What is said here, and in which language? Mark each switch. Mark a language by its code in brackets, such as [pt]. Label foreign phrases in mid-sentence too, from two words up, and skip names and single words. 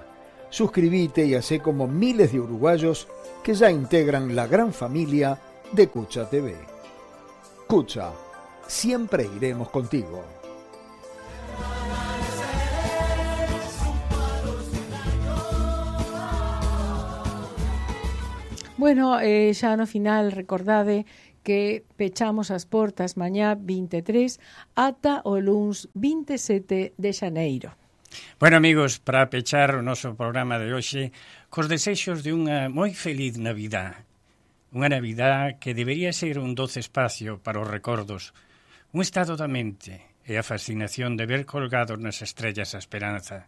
[es] Suscríbete y hacé como miles de uruguayos que ya integran la gran familia de Cucha TV. Cucha, siempre iremos contigo. Bueno, [gl] xa no final recordade que pechamos as portas mañá 23 ata o luns 27 de xaneiro. Bueno, amigos, para pechar o noso programa de hoxe, cos desexos de unha moi feliz Navidad. Unha Navidad que debería ser un doce espacio para os recordos, un estado da mente e a fascinación de ver colgados nas estrellas a esperanza.